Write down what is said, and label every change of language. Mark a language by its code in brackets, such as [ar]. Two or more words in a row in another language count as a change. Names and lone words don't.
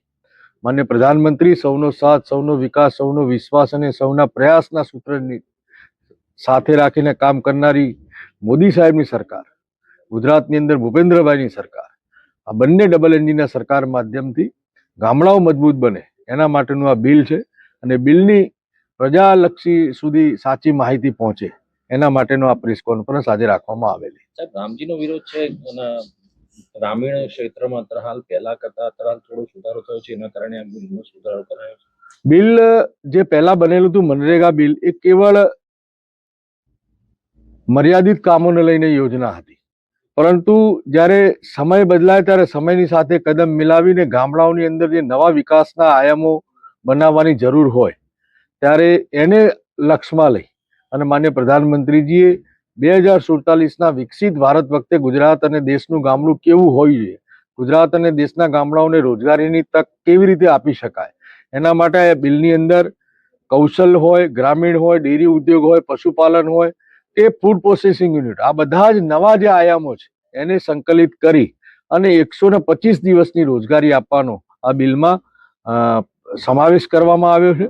[gu] માનનીય પ્રધાનમંત્રી સૌનો સાથ, સૌનો વિકાસ, સૌનો વિશ્વાસ અને સૌના પ્રયાસના સૂત્રની સાથે રાખીને કામ કરનારી મોદી સાહેબની સરકાર, ગુજરાતની અંદર ભૂપેન્દ્રભાઈની સરકાર, આ બંને [en] double engine [gu] સરકાર માધ્યમથી ગામડાઓ મજબૂત બને એના માટેનું આ બિલ છે અને બિલની પ્રજાલક્ષી સુધી સાચી માહિતી પહોંચે એના માટેનો આ [en] press conference [gu] આજ રાખવામાં આવેલી। સાહેબ, રામજીનો વિરોધ છે અને ગ્રામીણ ક્ષેત્રમાં હાલ પહેલા કરતા થોડો સુધારો થયો છે, એના કારણે આ બિલનો સુધારો કરાયો છે। બિલ જે પહેલા બનેલું હતું મનરેગા બિલ એ કેવળ મર્યાદિત કામોને લઈને યોજના હતી, પરંતુ જ્યારે સમય બદલાય ત્યારે સમયની સાથે કદમ મિલાવીને ગામડાઓની અંદર જે નવા વિકાસના આયામો બનાવવાની જરૂર હોય ત્યારે એને લક્ષ્યમાં લઈ અને માન્ય પ્રધાનમંત્રીજીએ 2047ના વિકસિત ભારત વખતે ગુજરાત અને દેશનું ગામડું કેવું હોવું જોઈએ, ગુજરાત અને દેશના ગામડાઓને રોજગારીની તક કેવી રીતે આપી શકાય એના માટે આ બિલની અંદર કૌશલ હોય, ગ્રામીણ હોય, ડેરી ઉદ્યોગ હોય, પશુપાલન હોય કે [en] food processing unit [gu] આ બધા જ નવા જે આયામો છે એને સંકલિત કરી અને 125 દિવસની રોજગારી આપવાનો આ બિલમાં સમાવેશ કરવામાં આવ્યો છે।